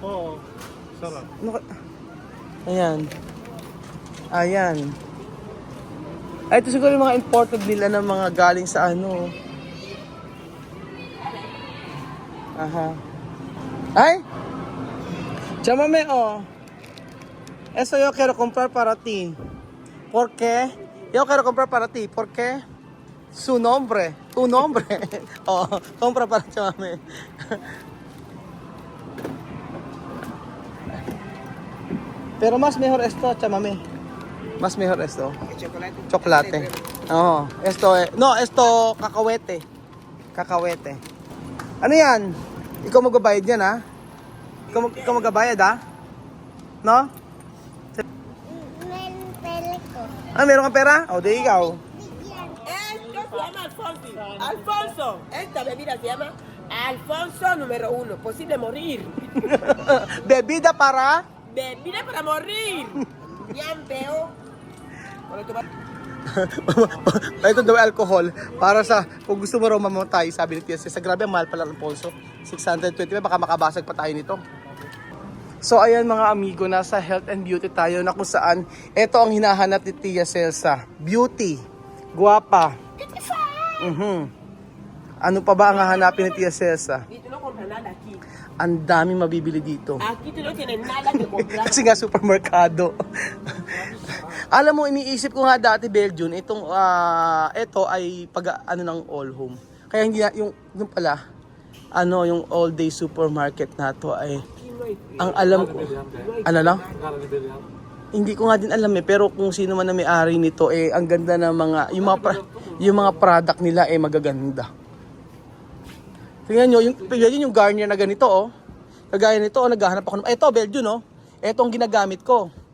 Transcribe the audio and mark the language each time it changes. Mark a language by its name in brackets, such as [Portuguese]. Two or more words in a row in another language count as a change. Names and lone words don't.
[Filipino] Oo, sarap. Ayan. Ayan. Ay, ito siguro yung mga imported nila ng mga galing sa ano. Aha. Ay! Chamame, oh. [Spanish] Eso yo quiero comprar para ti. ¿Por qué? Yo quiero comprar para ti. ¿Por qué? Su nombre. Tu nombre. Oh, compra para chamame. Pero más mejor esto, chamame. Más mejor esto. Chocolate. Chocolate. Oh, esto no, esto kakahuete. [Filipino] Kakahuete. Ano 'yan? Ikaw magbabayad yan, ha? Ikaw magbabayad, ha? No? Meron kang pera? O, di ikaw. [Spanish] Esto se llama Alfonso. Alfonso. Esta bebida se llama Alfonso número 1, posible morir. Bebida para? Bebida para morir. Yan veo. Cuando tú vas- [Filipino] Ito daw alcohol para sa kung gusto mo raw mamatay, sabi ni TSS. Sa grabe, ang mahal pala ng Alfonso. 625, baka makabasag pa tayo nito. So ayan mga amigo, nasa [English] health and beauty [Filipino] tayo na kung saan ito ang hinahanap ni Tia Celsa. [Spanish] Beauty, guwapa. [Filipino] Ano pa ba ang hahanapin ni Tia Celsa? [Spanish] Y tú no compras nada aquí. [Filipino] Ang dami mabibili dito. [Spanish] Aquí tú no tienes nada que comprar. [Filipino] Kasi nga supermerkado. Alam mo, iniisip ko nga dati, Belgium, ito ay ano ng [English] all home. [Filipino] Kaya hindi na, yung pala, yung all day supermarket na to ay, ang alam ko, ano lang? Hindi ko nga din alam pero kung sino man na may-ari nito, ang ganda ng mga, yung mga product nila magaganda. Tingnan nyo, yung Garnier na ganito, kagaya nito, naghahanap ako ng, ito, Belgium, ito ang ginagamit ko.